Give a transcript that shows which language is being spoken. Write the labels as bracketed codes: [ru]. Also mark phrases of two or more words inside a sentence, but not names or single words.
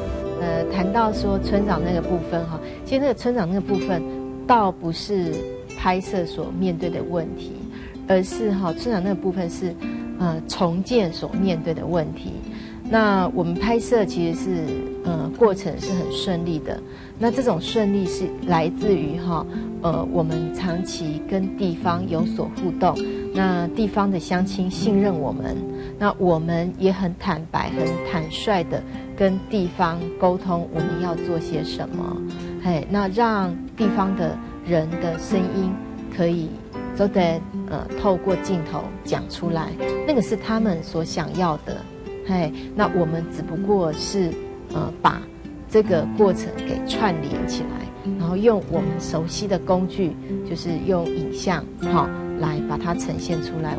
[zh] 談到說村長那個部分其實那個村長那個部分倒不是拍攝所面對的問題，而是村長那個部分是重建所面對的問題。那我們拍攝其實是過程是很順利的，那這種順利是來自於我們長期跟地方有所互動，那地方的鄉親信任我們，那我們也很坦白很坦率的跟地方溝通我們要做些什麼，那讓地方的人的聲音可以都得透過鏡頭講出來，那個是他們所想要的，那我們只不過是把這個過程給串聯起來，然後用我們熟悉的工具，就是用影像來把它呈現出來。